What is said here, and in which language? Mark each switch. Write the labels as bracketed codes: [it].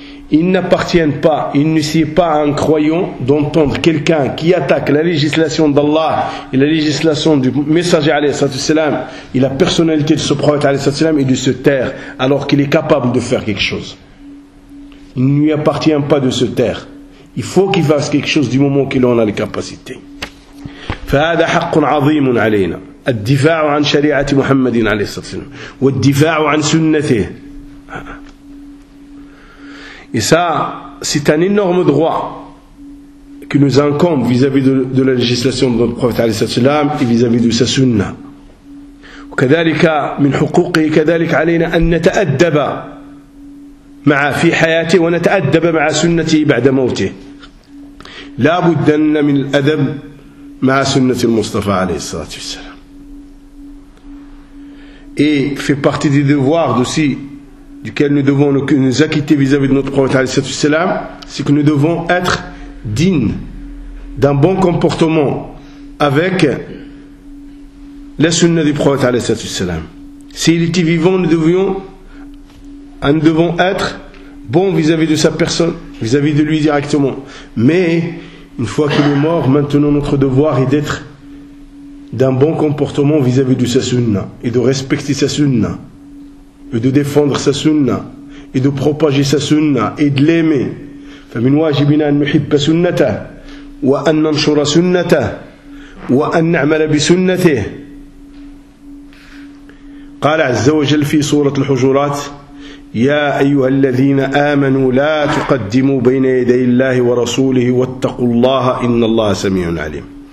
[fr] Il n'appartient pas, il ne sied pas à un croyant d'entendre quelqu'un qui attaque la législation d'Allah et la législation du messager [ar] alayhi salam [fr] et la personnalité de ce prophète alayhi salam et de se taire alors qu'il est capable de faire quelque chose. Il ne lui appartient pas de se taire. Il faut qu'il fasse quelque chose du moment qu'il en a les capacités. [ar] فهذا حق عظيم علينا الدفاع عن شريعة محمد عليه الصلاة والسلام والدفاع عن سنته. [fr] Et ça, c'est un énorme droit que nous incombe vis-à-vis de la législation de notre prophète [ar] عليه الصلاة والسلام [fr] et vis-à-vis de sa sunna. [ar] وكذلك من حقوقه كذلك علينا أن نتأدب مع في حياته ونتأدب مع سنته بعد موته. لا بد أن من الأدب مع سنة المصطفى عليه الصلاة والسلام. [fr] Et fait partie des devoirs aussi duquel nous devons nous acquitter vis-à-vis de notre prophète [ar] عليه الصلاة والسلام, [fr] c'est que nous devons être dignes d'un bon comportement avec la sunna du prophète عليه الصلاة والسلام. S'il était vivant, nous devons être bons vis-à-vis de sa personne, vis-à-vis de lui directement. Mais une fois qu'il est mort, maintenant notre devoir est d'être d'un bon comportement vis-à-vis de sa sunna, et de respecter sa sunna, et de défendre sa sunna, et de propager sa sunna, et de l'aimer. [ar] فمن واجبنا أن نحب سنته وأن ننشر سنته وأن نعمل بسنته. قال عز وجل في سورة الحجرات يا أيها الذين آمنوا لا تقدموا بين يدي الله ورسوله واتقوا الله إن الله سميع عليم.